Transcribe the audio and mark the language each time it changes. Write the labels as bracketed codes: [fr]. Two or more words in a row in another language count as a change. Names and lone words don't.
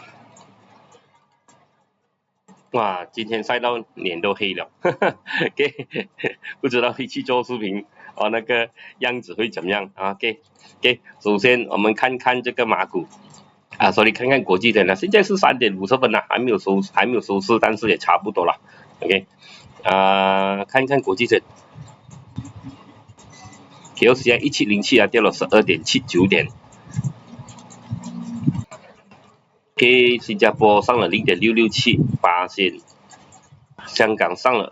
[zh] 哇，今天曬到臉都黑了OK 不知道回去做視頻那個樣子會怎麼樣OK 首先我們看看這個馬股所以看看國際點現在是3點50分還沒有收市，但是也差不多了 OK 看一看國際點KLCI 1707掉了 12.79 點 OK 新加坡上了 0.667%，香港上了